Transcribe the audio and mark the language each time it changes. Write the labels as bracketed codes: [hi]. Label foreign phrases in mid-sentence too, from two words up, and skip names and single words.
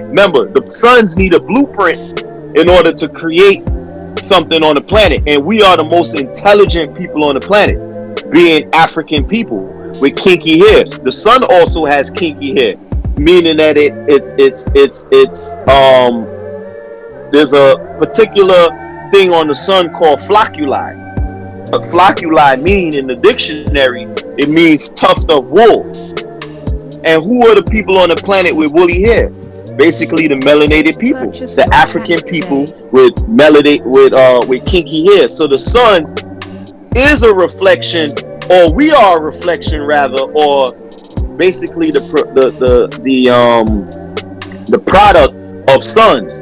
[en] Remember, the suns need a blueprint in order to create something on the planet, and we are the most intelligent people on the planet, being African people with kinky hair. The sun also has kinky hair, meaning that there's a particular thing on the sun called ʻflockuʻli. ʻflockuʻli mean in the dictionary, it means tuft of wool. And who are the people on the planet with woolly hair? Basically the melanated people, the African people with kinky hair. So the sun is a reflection, or we are a reflection rather, or basically the product of suns.